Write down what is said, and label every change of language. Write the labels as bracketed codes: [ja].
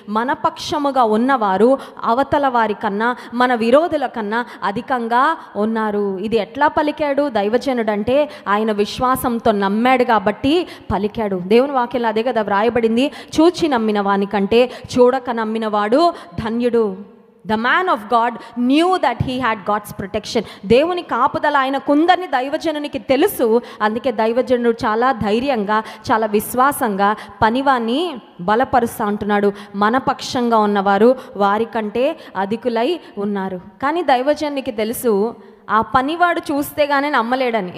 [te] మన పక్షముగా ఉన్నవారు అవతల వారి కన్నా, మన విరోధుల కన్నా అధికంగా ఉన్నారు. ఇది ఎట్లా పలికాడు దైవజనుడు అంటే, ఆయన విశ్వాసంతో నమ్మాడు కాబట్టి పలికాడు. దేవుని వాక్యంలో అదే కదా వ్రాయబడింది, చూచి నమ్మిన వానికంటే చూడక నమ్మినవాడు ధన్యుడు. [en] The man of God knew that he had God's protection. [te] దేవుని కాపుదల ఆయనకుందని దైవజనునికి తెలుసు. అందుకే దైవజనుడు చాలా ధైర్యంగా, చాలా విశ్వాసంగా పనివాన్ని బలపరుస్తూ అంటున్నాడు, మన పక్షంగా ఉన్నవారు వారికంటే అధికులై ఉన్నారు. కానీ దైవజనునికి తెలుసు, ఆ పనివాడు చూస్తే కానీ నమ్మలేడని.